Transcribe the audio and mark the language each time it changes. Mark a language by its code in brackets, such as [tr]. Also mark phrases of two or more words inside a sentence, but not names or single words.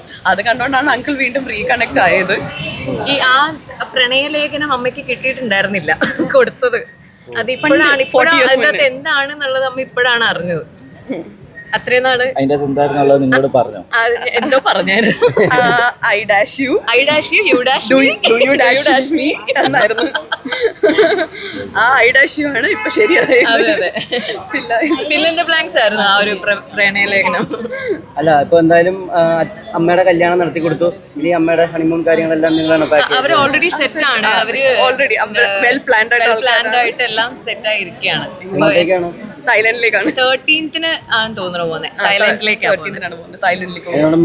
[ml] അത് കണ്ടുകൊണ്ടാണ് അങ്കിൾ വീണ്ടും റീകണക്ട് ആയത്. ഈ ആ പ്രണയലേഖനം അമ്മയ്ക്ക് കിട്ടിയിട്ടുണ്ടായിരുന്നില്ല കൊടുത്തത്. അത് ഇപ്പോഴാണ് എന്താണെന്നുള്ളത് അമ്മ ഇപ്പോഴാണ് അറിഞ്ഞത്. അത്രയും നാള് അതിന്റെ എന്തായിരുന്നുള്ളത് നിങ്ങളോട് പറഞ്ഞു? എന്തോ പറഞ്ഞായിരുന്നു. [en] I dash you, you dash me, do you dash me [ml] എന്നായിരുന്നു. ആ [en] I dash you [ml] ആണ് ഇപ്പൊ ശരിയായത്. അതെ അതെ, [en] fill in the blanks [ml] ആയിരുന്നു ആ ഒരു പ്രണയലേഖനം. അല്ല, ഇപ്പൊ എന്തായാലും അമ്മയുടെ കല്യാണം നടത്തി കൊടുത്തു. ഇനി അമ്മയുടെ ഹണിമൂൺ കാര്യങ്ങളെല്ലാം നിങ്ങളാണ് പാക്ക് ചെയ്തത്? അവര് ഓൾറെഡി സെറ്റ് ആണ്. അവര് [en] already well planned [ml] ആയിട്ട് എല്ലാം സെറ്റ് ആയിരിക്കുകയാണ്. എങ്ങോട്ടേക്കാണ്? തായ്ലൻഡിലേക്കാണ്. 13th ആണെന്ന് തോന്നുന്നു പോകുന്നത്. തായ്ലൻഡിലേക്കാണ് പോകുന്നത്.